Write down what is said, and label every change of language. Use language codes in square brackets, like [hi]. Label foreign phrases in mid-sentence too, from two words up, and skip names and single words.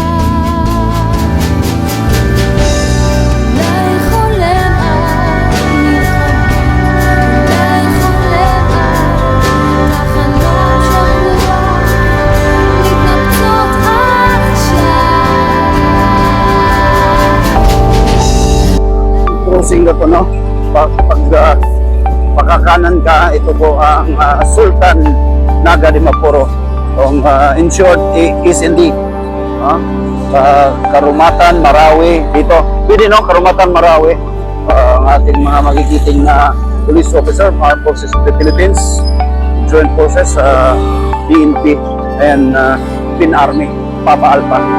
[he] אולי חולם על מלחמה, אולי חולם על תחנות שבועות מתנפצות עכשיו. [tl] Crossing na po, no? Pagkakanan ka, ito po ang Sultan Naga de Mapuro. In short, SND. Karumatan, Marawi. Dito, pwede no? Karumatan, Marawi. Ang ating mga magigiting na [en] police officer, [tl] Armed Forces of the Philippines, [en] Joint Forces, [tl] PNP, and PIN Army, [en] Papa Alpha.